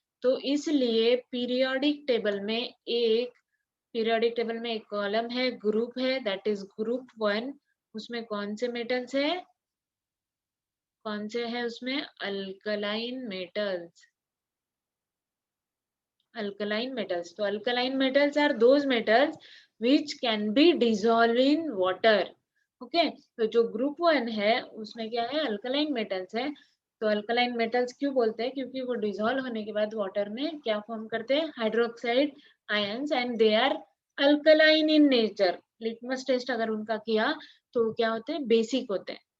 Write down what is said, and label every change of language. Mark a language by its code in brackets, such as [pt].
[hi] तो इसलिए periodic table में एक कॉलम है, ग्रुप है, दैट इज ग्रुप 1, उसमें कौन से मेटल्स है, कौन से है उसमें, alkaline metals, alkaline metals. [en] So alkaline metals are those metals which can be dissolved in water. [hi] Okay, तो जो ग्रुप 1 है उसमें क्या है, अल्कलाइन मेटल्स है। तो अल्कलाइन मेटल्स क्यों बोलते हैं, क्योंकि वो डिसॉल्व होने के बाद वाटर में क्या फॉर्म करते हैं, hydroxide ions, [en] And they are alkaline in nature. [hi] Litmus test अगर उनका किया तो क्या होते हैं, बेसिक होते हैं।